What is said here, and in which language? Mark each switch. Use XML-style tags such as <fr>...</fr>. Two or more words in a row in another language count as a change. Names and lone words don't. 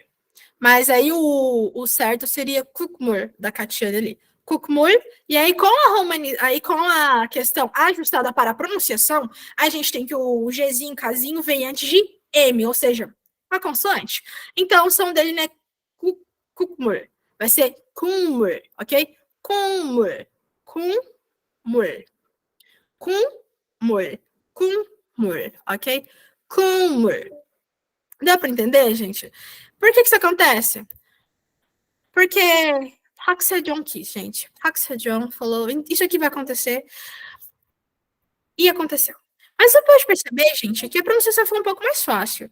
<pt>Mas aí o certo seria Kukmur, da Catiana ali. Kukmur, e aí com a questão ajustada para a pronunciação, a gente tem que o Gzinho, Kzinho vem antes de M, ou seja, a consoante. Então o som dele, né, Kukmur. Vai ser Kumur, ok? Kumur. Kumur. Kumur. Kumur, ok? Kumur. Dá para entender, gente? Por que isso acontece? Porque Park Seo-joon quis, gente. Park Seo-joon falou, isso aqui vai acontecer. E aconteceu. Mas você pode perceber, gente, que a pronunciação foi um pouco mais fácil.</pt>